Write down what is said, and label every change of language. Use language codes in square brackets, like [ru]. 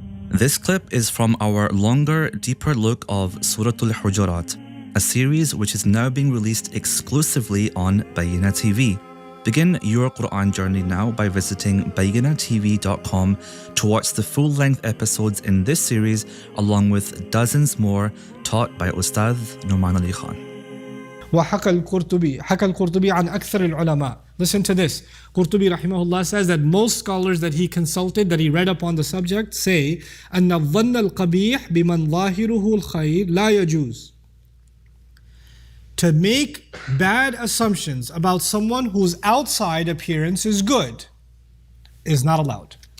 [en] This clip is from our longer, deeper look of Surah Al-Hujurat, a series which is now being released exclusively on Bayyinah TV. Begin your Quran journey now by visiting bayyinahtv.com to watch the full-length episodes in this series along with dozens more taught by Ustadh Nouman Ali Khan. [ar] حكى القرطبي عن أكثر العلماء. [en] Listen to this. Qurtubi rahimahullah says that most scholars that he consulted, that he read upon the subject, say [ar] أن الظن القبيح بمن ظاهره الخير لا يجوز. [en] To make bad assumptions about someone whose outside appearance is good is not allowed.